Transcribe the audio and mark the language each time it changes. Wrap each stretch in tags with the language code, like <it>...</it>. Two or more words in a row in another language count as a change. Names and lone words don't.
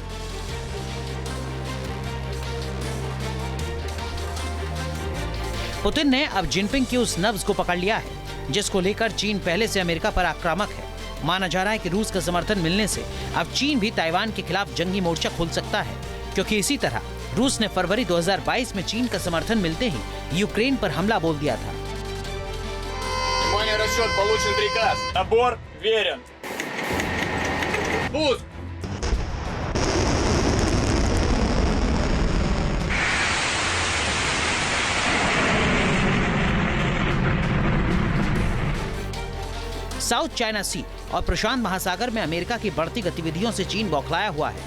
<hi>पुतिन ने अब जिनपिंग की उस नब्ज को पकड़ लिया है जिसको लेकर चीन पहले से अमेरिका पर आक्रामक है। माना जा रहा है कि रूस का समर्थन मिलने से अब चीन भी ताइवान के खिलाफ जंगी मोर्चा खोल सकता है, क्योंकि इसी तरह रूस ने फरवरी 2022 में चीन का समर्थन मिलते ही यूक्रेन पर हमला बोल दिया था।</hi> <ru>Внимание, расчет, получен приказ. Набор верен. Пуск!</ru> <hi>साउथ चाइना सी और प्रशांत महासागर में अमेरिका की बढ़ती गतिविधियों से चीन बौखलाया हुआ है।</hi>